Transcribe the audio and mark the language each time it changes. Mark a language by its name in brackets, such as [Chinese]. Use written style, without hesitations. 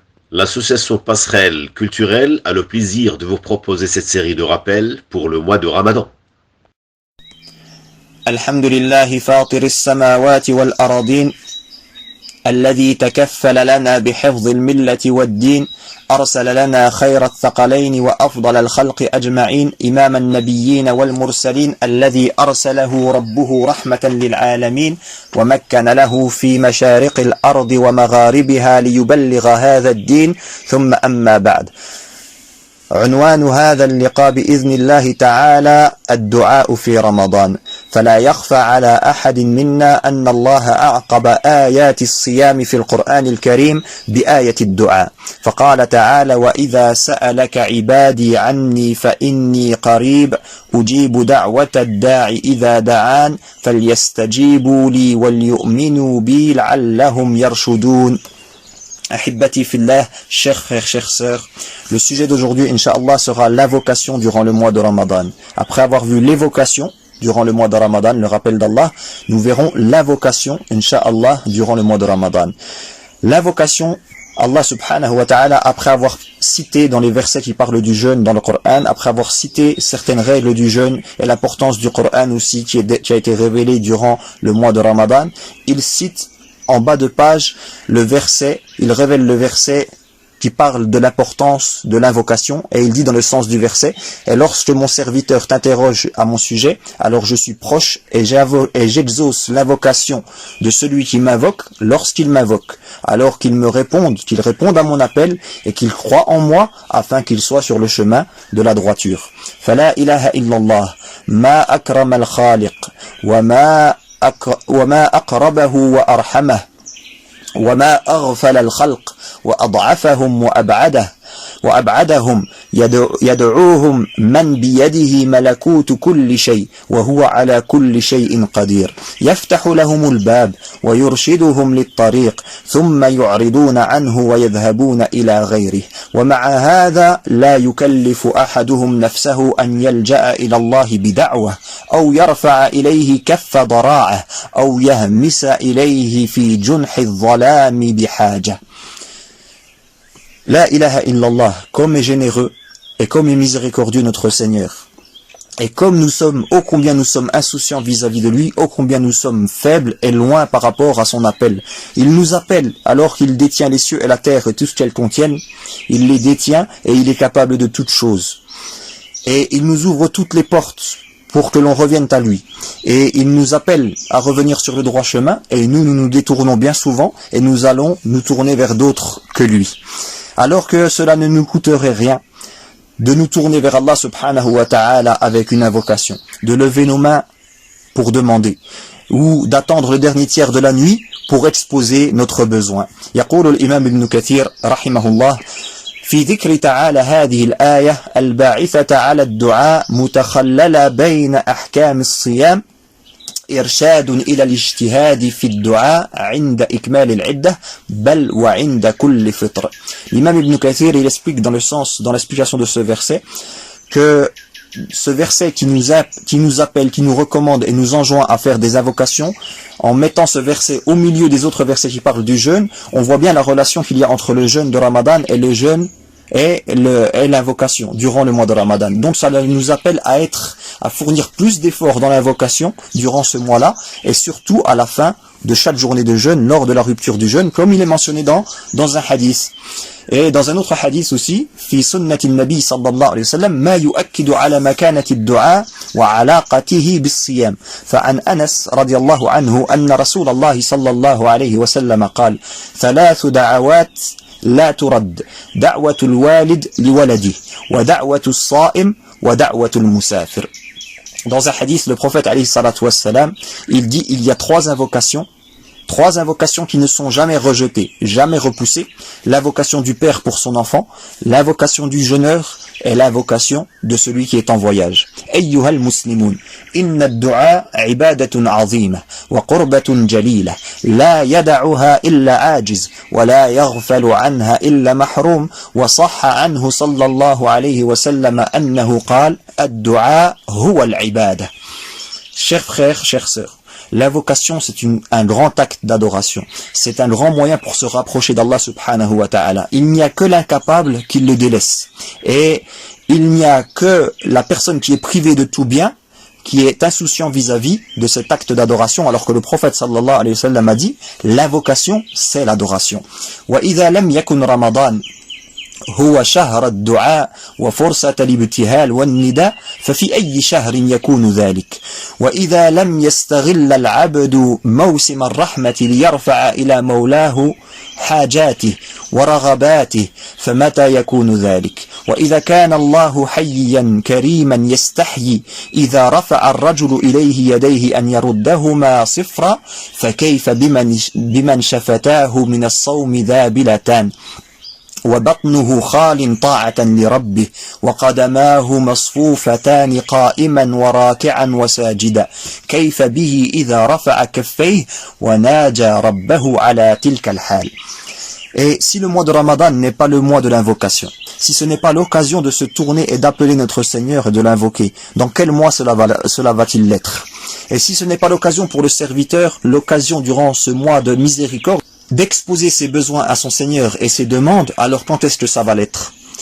[French] L'association Passerelle Culturelle a le plaisir de vous proposer cette série de rappels pour le mois de Ramadan. [Arabic] Alhamdulillahi fatir as-samawati wal-aradin الذي تكفل لنا بحفظ الملة والدين أرسل لنا خير الثقلين وأفضل الخلق أجمعين إمام النبيين والمرسلين الذي أرسله ربه رحمة للعالمين ومكن له في مشارق الأرض ومغاربها ليبلغ هذا الدين ثم أما بعد. عنوان هذا اللقاء بإذن الله تعالى الدعاء في رمضان. فلا يخفى على أحد منا أن الله أعقب آيات الصيام في القرآن الكريم بآية الدعاء، فقال تعالى: وإذا سألك عبادي عني فإني قريب أجيب دعوة الداع إذا دعان فليستجيبوا لي وليؤمنوا بي لعلهم يرشدون. Ahibati fillah, [French] chers frères, chères sœurs, le sujet d'aujourd'hui, Inch'Allah, sera l'invocation durant le mois de Ramadan. Après avoir vu l'évocation durant le mois de Ramadan, le rappel d'Allah, nous verrons l'invocation, Inch'Allah, durant le mois de Ramadan. L'invocation, Allah subhanahu wa ta'ala, après avoir cité dans les versets qui parlent du jeûne dans le Coran, après avoir cité certaines règles du jeûne et l'importance du Coran aussi qui a été révélé durant le mois de Ramadan, il cite en bas de page, il révèle le verset qui parle de l'importance de l'invocation, et il dit dans le sens du verset: et lorsque mon serviteur t'interroge à mon sujet, alors je suis proche et j'exauce l'invocation de celui qui m'invoque lorsqu'il m'invoque, alors qu'il réponde à mon appel et qu'il croit en moi afin qu'il soit sur le chemin de la droiture. [Arabic] Fala ilaha illallah, ma akram al-khaliq, وما أقربه وأرحمه وما أغفل الخلق وأضعفهم وأبعدهم يدعوهم من بيده ملكوت كل شيء وهو على كل شيء قدير يفتح لهم الباب ويرشدهم للطريق ثم يعرضون عنه ويذهبون إلى غيره ومع هذا لا يكلف أحدهم نفسه أن يلجأ إلى الله بدعوة أو يرفع إليه كف ضراعه أو يهمس إليه في جنح الظلام بحاجة. [French] La ilaha illallah, comme est généreux et comme est miséricordieux notre Seigneur. Et comme ô combien nous sommes insouciants vis-à-vis de lui, ô combien nous sommes faibles et loin par rapport à son appel. Il nous appelle alors qu'il détient les cieux et la terre et tout ce qu'elles contiennent. Il les détient et il est capable de toutes choses. Et il nous ouvre toutes les portes pour que l'on revienne à lui. Et il nous appelle à revenir sur le droit chemin, et nous nous détournons bien souvent et nous allons nous tourner vers d'autres que lui. Alors que cela ne nous coûterait rien de nous tourner vers Allah subhanahu wa ta'ala avec une invocation, de lever nos mains pour demander, ou d'attendre le dernier tiers de la nuit pour exposer notre besoin. [Arabic] يقول الإمام ابن كثير رحمه الله في ذكر تعالى هذه الآية الباعثة على الدعاء متخللة بين أحكام الصيام إرشاد إلى الاجتهاد في الدعاء عند إكمال العدة بل وعند كل فطر. [French] L'imam Ibn Kathir, il explique dans l'explication de ce verset, que ce verset qui nous appelle, qui nous recommande et nous enjoint à faire des invocations, en mettant ce verset au milieu des autres versets qui parlent du jeûne, on voit bien la relation qu'il y a entre le jeûne de Ramadan et le jeûne et l'invocation durant le mois de Ramadan. Donc ça nous appelle à fournir plus d'efforts dans l'invocation durant ce mois-là, et surtout à la fin de chaque journée de jeûne, lors de la rupture du jeûne, comme il est mentionné dans un hadith. Et dans un autre hadith aussi, [Arabic] في سنة النبي صلى الله عليه وسلم ما يؤكد على مكانة الدعاء وعلاقته بالصيام. فعن أنس رضي الله عنه أن رسول الله صلى الله عليه وسلم قال: 3 دعوات لا ترد، دعوة الوالد لولده ودعوة الصائم ودعوة المسافر. [French] Dans un hadith, le prophète alayhi salatu wassalam, il dit: il y a 3 invocations qui ne sont jamais rejetées, jamais repoussées: l'invocation du père pour son enfant, l'invocation du jeûneur et l'invocation de celui qui est en voyage. [Arabic] أيها المسلمون إن الدعاء عبادة عظيمة وقربة جليلة لا يدعها إلا عاجز ولا يغفل عنها إلا محروم وصح عنه صلى الله عليه وسلم أنه قال: الدعاء هو العبادة. [French] Chers frères, chères sœurs, L'invocation, c'est un grand acte d'adoration. C'est un grand moyen pour se rapprocher d'Allah subhanahu wa ta'ala. Il n'y a que l'incapable qui le délaisse. Et il n'y a que la personne qui est privée de tout bien, qui est insouciant vis-à-vis de cet acte d'adoration, alors que le prophète sallallahu alayhi wa sallam a dit, l'invocation, c'est l'adoration. [Arabic] وَإِذَا لَمْ يَكُنْ رَمَضَانَ هو شهر الدعاء وفرصة الابتهال والنداء ففي أي شهر يكون ذلك وإذا لم يستغل العبد موسم الرحمة ليرفع إلى مولاه حاجاته ورغباته فمتى يكون ذلك وإذا كان الله حيا كريما يستحيي إذا رفع الرجل إليه يديه أن يردهما صفرا فكيف بمن شفتاه من الصوم ذابلتان وبطنه خال طاعة لربه وقدماه مصفوفتان قائما وراكعا وساجدا كيف به إذا رفع كفيه وناجى ربه على تلك الحال. [French] Et si le mois de Ramadan n'est pas le mois de l'invocation, si ce n'est pas l'occasion de se tourner et d'appeler notre Seigneur et de l'invoquer, dans quel mois cela va-t-il l'être? Et si ce n'est pas l'occasion pour le serviteur, l'occasion durant ce mois de miséricorde, d'exposer ses besoins à son Seigneur et ses demandes, alors quand est-ce que ça va l'être?